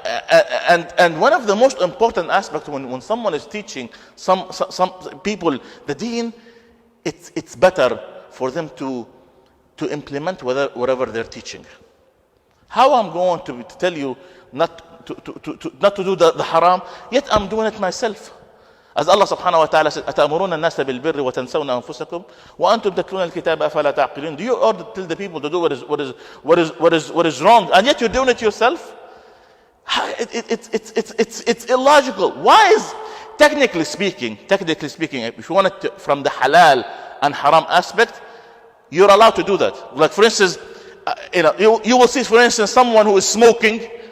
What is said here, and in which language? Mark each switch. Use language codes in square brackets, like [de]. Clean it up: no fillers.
[en] And one of the most important aspects when someone is teaching some people the deen, it's better for them to implement whatever they're teaching. How I'm going to tell you not to do the haram, yet I'm doing it myself. As Allah subhanahu wa ta'ala said, [ar] أَتَأْمُرُونَ النَّاسَ بِالْبِرِّ وَتَنْسَوْنَ أَنفُسَكُمْ وَأَنْتُمْ تَتْلُونَ الْكِتَابَ أَفَلَا تَعْقِلُونَ. [en] Do you order tell the people to do what is wrong, and yet you're doing it yourself? It's illogical. Why is, technically speaking, if you want it from the halal and haram aspect, you're allowed to do that. Like for instance, you will see, for instance, someone who is smoking,